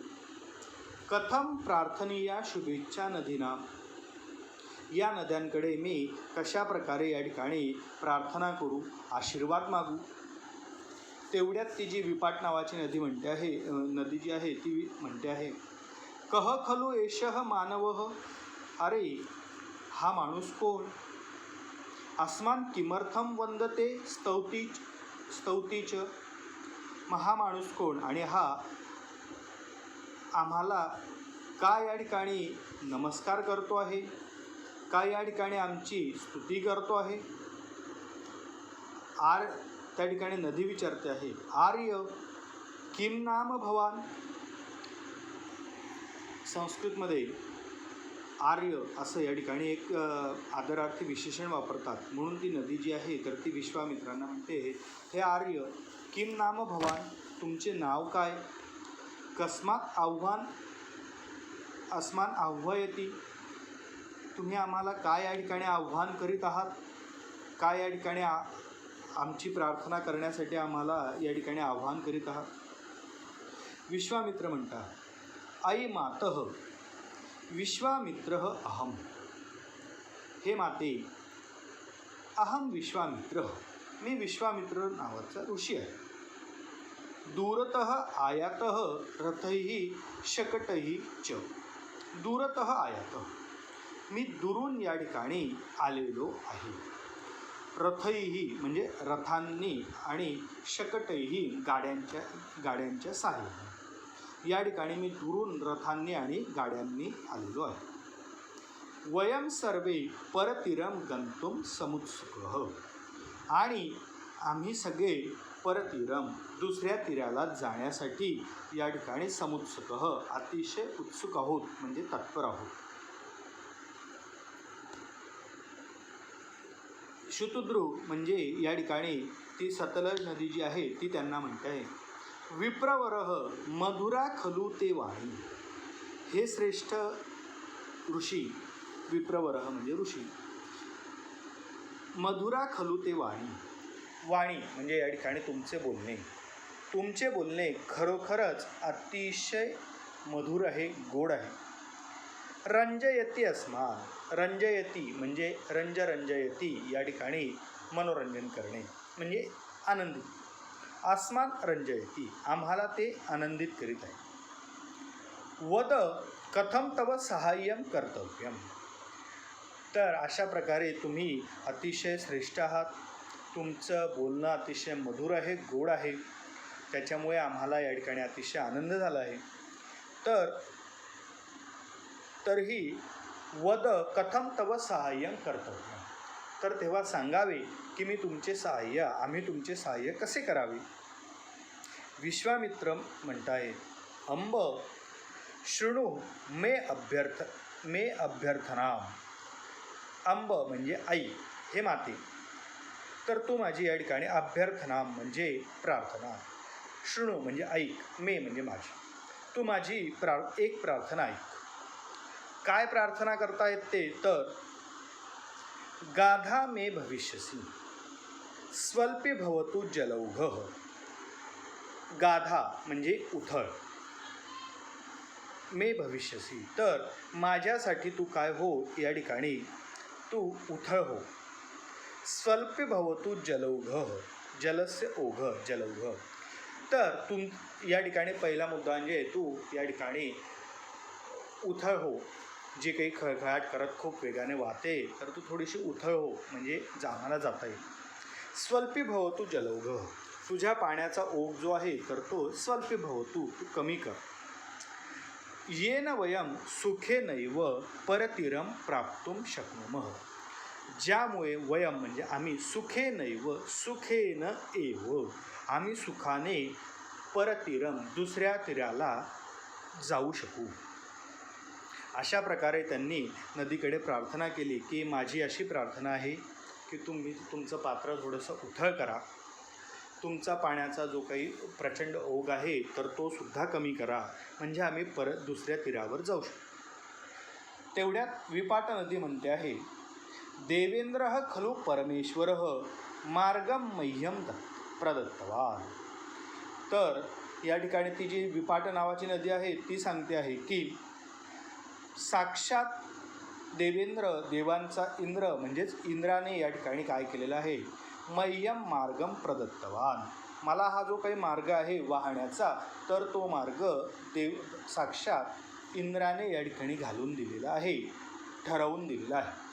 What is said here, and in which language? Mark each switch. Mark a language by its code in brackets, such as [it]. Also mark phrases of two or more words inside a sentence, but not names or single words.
[sa] कथम प्रार्थनीया शुभेच्छा नदीनां, [mr] या नद्यांकडे मी कशा प्रकारे या ठिकाणी प्रार्थना करू, आशीर्वाद मागू. तेवढ्यात ती जी विपाट नावाची नदी म्हणते आहे, नदी जी आहे ती म्हणते आहे, [sa] कह खलु एषः मानवः, [mr] अरे हा माणूस कोण. [sa] अस्मान किमर्थम वंदते स्तौतीच, [mr] मग हा माणूस कोण आणि हा आम्हाला का या ठिकाणी नमस्कार करतो आहे, का या ठिकाणी आमची स्तुती करतो आहे. त्या ठिकाणी नदी विचारते आहे, [sa] आर्य किम नाम भवान. [mr] संस्कृतमध्ये आर्य असं या ठिकाणी एक आदरार्थी विशेषण वापरतात. म्हणून ती नदी जी आहे तर ती विश्वामित्रांना म्हणते, हे [sa] आर्य किम नाम भवान, [mr] तुमचे नाव काय. [sa] कस्मात अस्मान आह्वयती, [mr] तुम्ही आम्हाला काय या ठिकाणी आव्हान करीत आहात, काय या ठिकाणी आमची प्रार्थना करण्यासाठी आम्हाला या ठिकाणी आव्हान करीत आहात. विश्वामित्र म्हणतात, आई [sa] मातः विश्वामित्रः अहम, [mr] हे माते [sa] अहम विश्वामित्र, [mr] मी विश्वामित्र नावाचा ऋषी आहे. [sa] दूरतः आयातः रथैः शकटैः च, दूरतः आयातः, [mr] मी दुरून या ठिकाणी आलेलो आहे. रथैही म्हणजे रथांनी आणि शकटैही गाड्यांच्या साह्याने. या ठिकाणी मी दुरून रथांनी आणि गाड्यांनी आलेलो आहे. [sa] वयम सर्वे परतीरम गंतुम समुत्सुकः. [mr] आणि आम्ही सगळे परतीरम दुसऱ्या तीराला जाण्यासाठी या ठिकाणी समुत्सुकः अतिशय उत्सुक आहोत, म्हणजे तत्पर आहोत. शुतुद्रू म्हणजे या ठिकाणी ती सतलज नदी जी आहे ती त्यांना म्हणते आहे. [sa] विप्रवरः मधुरा खलु ते वाणी. [mr] हे श्रेष्ठ ऋषी, विप्रवरः म्हणजे ऋषी, [sa] मधुरा खलु ते वाणी. [mr] वाणी म्हणजे या ठिकाणी तुमचे बोलणे खरोखरच अतिशय मधुर आहे, गोड आहे. [sa] रंजयती अस्मान. [mr] रंजयती म्हणजे रंजयती या ठिकाणी मनोरंजन करणे म्हणजे आनंदित. [sa] अस्मान रंजयती [mr] आम्हाला ते आनंदित करीत आहे. [sa] वद कथम तव सहाय्यम कर्तव्यम. [mr] तर अशा प्रकारे तुम्ही अतिशय श्रेष्ठ आहात, तुमचं बोलणं अतिशय मधुर आहे, गोड आहे, त्याच्यामुळे आम्हाला या ठिकाणी अतिशय आनंद झाला आहे. तरीही [sa] वद कथम तव सहाय्यम कर्तव्य. [mr] तर तेव्हा सांगावे की आम्ही तुमचे सहाय्य कसे करावे. विश्वामित्र म्हणताय, [sa] अंब शृणु मे अभ्यर्थनाम. [mr] अंब म्हणजे आई, हे माते, तर तू माझी या ठिकाणी अभ्यर्थना म्हणजे प्रार्थना, शृणु म्हणजे ऐक, मे म्हणजे माझी, तू माझी एक प्रार्थना ऐक. काय प्रार्थना करता येते तर [sa] गाधा मे भविष्यसी स्वल्पे भवतु जलौघः. [mr] गाधा म्हणजे उथळ, [sa] मे भविष्यसी [mr] तर माझ्यासाठी तू काय हो, या ठिकाणी तू उथळ हो. [sa] स्वल्पे भवतु जलौघः, जलस्य ओघ जलौघ. [mr] तर या ठिकाणी पहिला मुद्दा म्हणजे तू या ठिकाणी उथळ हो, जे काही खळखळाट करत खूप वेगाने वाहते तर तू थोडीशी उथळ हो, म्हणजे आम्हाला जाता येईल. [sa] स्वल्पी भवतु जलौघः, [mr] तुझ्या पाण्याचा ओघ जो आहे तर तो [sa] स्वल्पी भवतु, [mr] तू कमी कर. [sa] येन वयम सुखेनैव परतीरम प्राप्तुम शक्नुमः. [mr] ज्यामुळे वयम म्हणजे आम्ही [sa] सुखेनैव सुखेन एव, [mr] आम्ही सुखाने परतीरम दुसऱ्या तीराला जाऊ शकू. अशा प्रकारे त्यांनी नदीकडे प्रार्थना केली की माझी अशी प्रार्थना आहे की तुम्ही तुमचं पात्र थोडंसं उथळ करा, तुमचा पाण्याचा जो काही प्रचंड ओघ आहे तर तो सुद्धा कमी करा, म्हणजे आम्ही परत दुसऱ्या तीरावर जाऊ शकतो. तेवढ्यात विपाट नदी म्हणते आहे, [sa] देवेंद्र खलु परमेश्वर मार्गम मह्यम प्रदत्तवान. [mr] तर या ठिकाणी ती जी विपाट नावाची नदी आहे ती सांगते आहे की साक्षात देवांचा इंद्र म्हणजेच इंद्राने या ठिकाणी काय केलेलं आहे, [sa] मह्यम मार्गम प्रदत्तवान, [mr] मला हा जो काही मार्ग आहे वाहण्याचा तर तो मार्ग साक्षात इंद्राने या ठिकाणी घालून दिलेला आहे, ठरवून दिलेला आहे.